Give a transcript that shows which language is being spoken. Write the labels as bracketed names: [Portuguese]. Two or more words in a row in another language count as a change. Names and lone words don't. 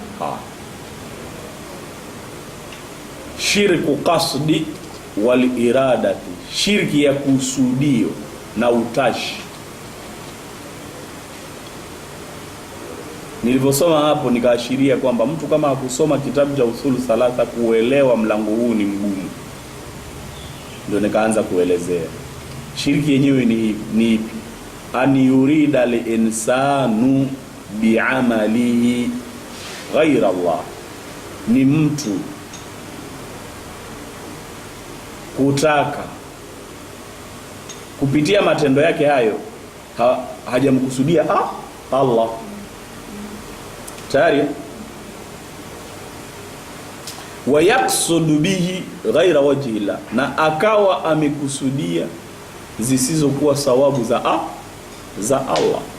[Arabic] Shirku qasdi wal iradati, [Swahili] shirki ya kusudio na utashi. Nilivyosoma hapo nikaashiria kwamba mtu kama hakusoma kitabu cha usulu thalatha kuelewa mlango huu ni mgumu. Ndio nikaanza kuelezea shirki yenyewe ni ipi. [Arabic] An yurida al-insanu bi'amalihi ghaira Allah, [Swahili] ni mtu kutaka kupitia matendo yake hayo hajamkusudia Allah. Tayari. [Arabic] Wa yaksudu bihi ghaira wajhi Allah, [Swahili] na akawa amekusudia zisizokuwa sawabu za Allah.